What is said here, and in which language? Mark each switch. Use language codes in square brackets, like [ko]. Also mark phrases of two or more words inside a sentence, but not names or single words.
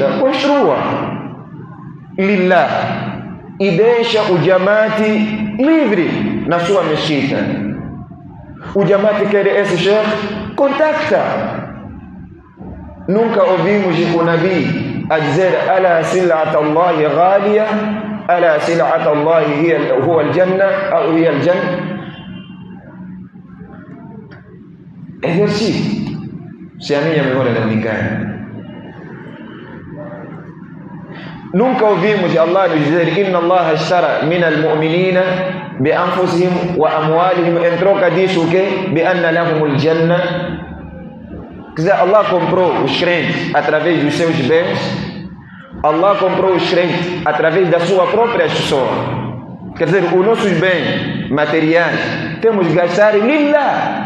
[pt] Construa lillah. E deixa o Jamaat livre na sua mesquita. O Jamaat quer esse chefe? Contacta. Nunca ouvimos o Nabi a dizer [ar] ألا سلعة الله غالية، ألا سلعة الله هو الجنة [pt] ou [ar] هي الجنة. [pt] Exercício, se a minha memória não me engana. Nunca ouvimos Allah nos dizer [ar] إن الله اشترى من المؤمنين بأنفسهم وأموالهم, [pt] em troca disso o quê? [ar] بأن لهم الجنة. [pt] Quer dizer, Allah comprou os crentes através dos seus bens. Allah comprou os crentes através da sua própria pessoa. Quer dizer, os nossos bens materiais temos que gastar lillah.